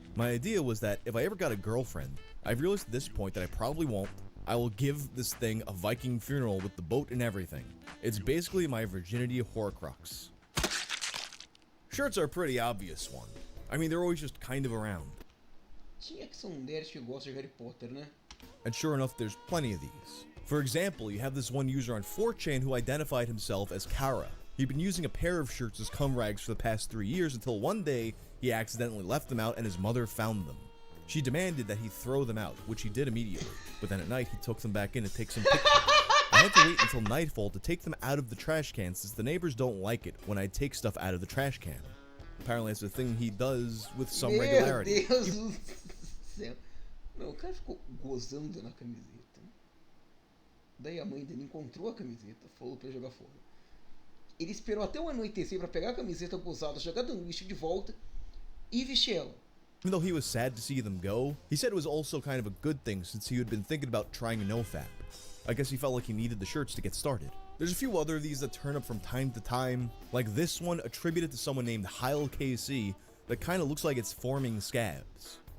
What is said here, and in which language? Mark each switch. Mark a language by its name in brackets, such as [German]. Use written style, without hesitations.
[English] My idea was that if I ever got a girlfriend, I've realized at this point that I probably won't, I will give this thing a Viking funeral with the boat and everything. It's basically my virginity horcrux. Shirts are a pretty obvious one. I mean, they're always just kind of around. [Portuguese] Tinha que ser nerd que gosta de Harry Potter, né? [English] And sure enough, there's plenty of these. For example, you have this one user on 4chan who identified himself as Kara. He'd been using a pair of shirts as cum rags for the past 3 years until one day he accidentally left them out and his mother found them. She demanded that he throw them out, which he did immediately, but then at night he took them back in to take some pictures. I had to wait until nightfall to take them out of the trash can since the neighbors don't like it when I take stuff out of the trash can. Apparently it's a thing he does with some regularity. [Portuguese] Meu Deus do céu. Não, o cara ficou gozando na camiseta. Daí a mãe dele encontrou a camiseta, falou pra ele jogar fora. Ele esperou até o anoitecer para pegar a camiseta usada, jogar no lixo de volta e vestir ela. [English] Even though he was sad to see them go, he said it was also kind of a good thing since he had been thinking about trying a nofap. I guess he felt like he needed the shirts to get started. There's a few other of these that turn up from time to time, like this one attributed to someone named Heil KC that kinda looks like it's forming scabs.